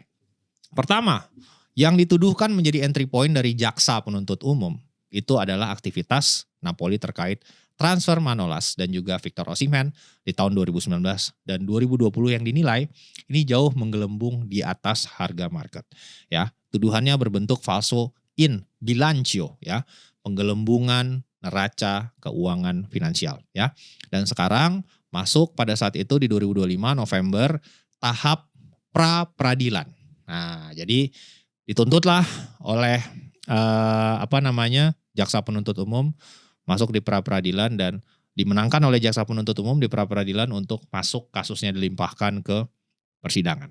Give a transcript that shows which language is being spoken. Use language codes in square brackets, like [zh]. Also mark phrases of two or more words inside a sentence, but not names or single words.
[id] Pertama, yang dituduhkan menjadi [en] entry point [id] dari jaksa penuntut umum itu adalah aktivitas Napoli terkait transfer Manolas dan juga Victor Osimhen di tahun 2019 dan 2020 yang dinilai ini jauh menggelembung di atas harga market ya. Tuduhannya berbentuk [it] falso in bilancio [id] ya, penggelembungan neraca keuangan finansial ya. Dan sekarang masuk pada saat itu di 2025 November tahap pra peradilan. Nah, jadi dituntutlah oleh jaksa penuntut umum masuk di pra peradilan dan dimenangkan oleh jaksa penuntut umum di pra peradilan untuk masuk kasusnya dilimpahkan ke persidangan.